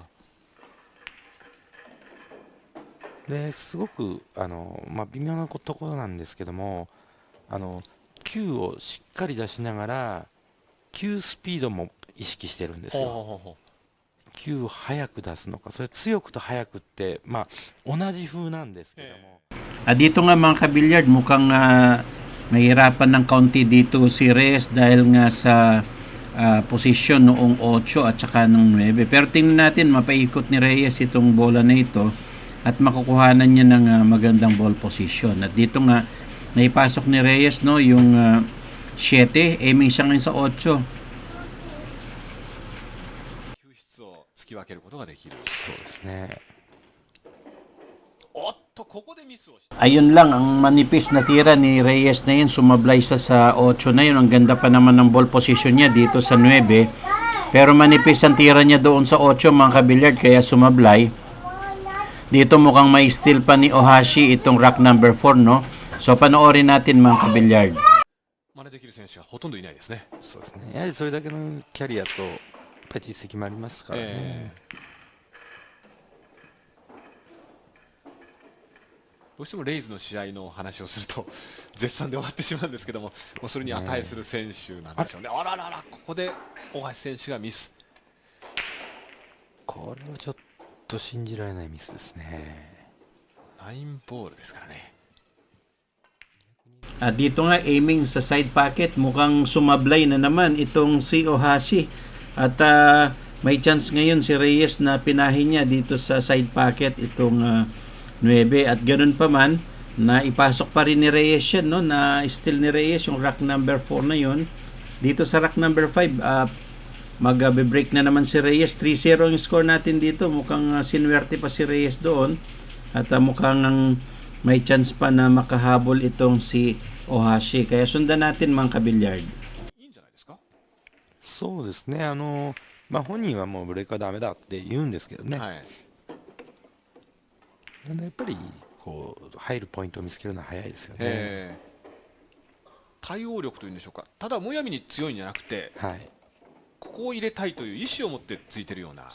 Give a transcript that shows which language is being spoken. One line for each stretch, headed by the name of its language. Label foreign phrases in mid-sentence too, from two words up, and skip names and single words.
Japanese: ですごく微妙なところなんですけども、球をしっかり出しながら球スピードも意識してるんですよ。球を速く出すのか、それ強くと速くって、同じ風なんですけども。
Filipino: Dito nga mga kabilyard, mukhang nahihirapan ng kaunti dito si Reyes dahil nga sa posisyon noong 8 at saka ng 9. Pero tingnan natin, mapaikot ni Reyes itong bola na ito at makukuhanan niya ng magandang
English: ball position.
Filipino: At dito nga, naipasok ni Reyes no, yung 7, aiming siya ngayon sa 8.
Japanese: 球質を突き分けることができる。そうですね。
Filipino: Ayun lang, ang manipis na tira ni Reyes na yun, sumablay siya sa 8 na yun. Ang ganda pa naman ng
English: ball position
Filipino: niya dito sa 9. Pero manipis ang tira niya doon sa 8 mga kabilyard, kaya sumablay. Dito mukhang may steal pa ni Ohashi itong
English: rack number 4,
Filipino: no? So panoorin natin mga kabilyard.
Japanese: 真似できる選手はほとんどいないですね。そうですね。やはりそれだけのキャリアとやっぱり実績もありますからね。どうしてもレイズの試合の話をすると絶賛で終わってしまうんですけども、それに値する選手なんでしょうね。あららら、ここで大橋選手がミス。これはちょっと信じられないミスですね。 9ボールですからね。
Filipino: Dito nga aiming sa
English: side pocket,
Filipino: mukhang sumablay na naman itong si Ohashi. At may chance ngayon si Reyes na pinahin niya dito sa
English: side pocket
Filipino: itong 9. At ganun pa man, na ipasok pa rin ni Reyes yan, no? Na steal ni Reyes yung
English: rack number 4
Filipino: na yun. Dito sa
English: rack number 5,
Filipino: mag-break na naman si Reyes. 3-0 yung score natin dito. Mukhang sinwerte pa si Reyes doon. At mukhang may chance pa na makahabol itong si Ohashi. Kaya sundan natin mga kabilyard.
Japanese: そうですね。本人はもうブレークはダメだって言うんですけどね。やっぱりこう入るポイントを見つけるのは早いですよね。対応力というんでしょうか。ただむやみに強いんじゃなくて、ここを入れたいという意思を持ってついてるような。